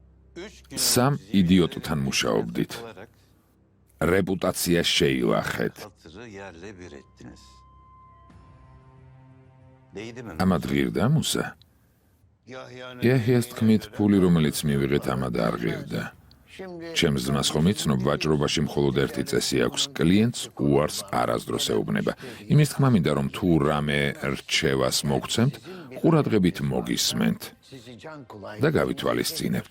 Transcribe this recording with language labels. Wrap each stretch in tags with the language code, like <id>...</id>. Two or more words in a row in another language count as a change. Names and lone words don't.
<ka>სამ იდიოტთან მუშაობდით. რეპუტაცია შეილახეთ.</ka> <tr>Hatırı yerle bir ettiniz. Değdi mi?</tr> <ka>ამად ღირდა მუსა? იაჰიას თქმით, ფული რომელიც მივიღეთ ამად არ ღირდა. ჩემს ძმას ხომ იცნობ, ვაჭრობაში მხოლოდ ერთი წესი აქვს, კლიენტს უარს არასდროს ეუბნება. იმის თქმა მინდა, რომ თუ რამე რჩევას მოგცემთ, ყურადღებით მოგისმენთ და გავითვალისწინებთ.</ka>